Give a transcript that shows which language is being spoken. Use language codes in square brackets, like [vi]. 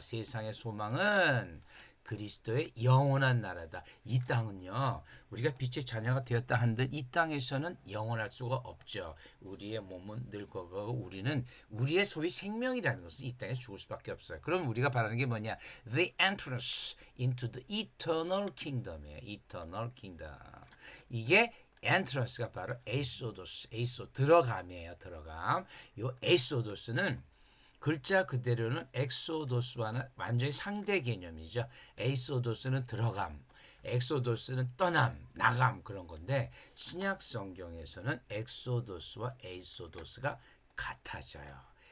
[ko] 세상의 소망은 그리스도의 영원한 나라다. 이 땅은요, 우리가 빛의 자녀가 되었다 한들 이 땅에서는 영원할 수가 없죠. 우리의 몸은 늙어가고 우리의 소위 생명이라는 것은 이 땅에서 죽을 수밖에 없어요. 그럼 우리가 바라는 게 뭐냐? [en] The entrance into the eternal kingdom이에요. Eternal kingdom. [ko] 이게 엔트런스가 바로 에이소도스, 들어감이에요. 들어감. 요 에이소도스는 글자 그대로는 엑소도스와는 완전히 상대 개념이죠. 에이소도스는 들어감, 엑소도스는 떠남, 나감, 그런 건데, 신약 성경에서는 엑소도스와 에이소도스가 같아져요.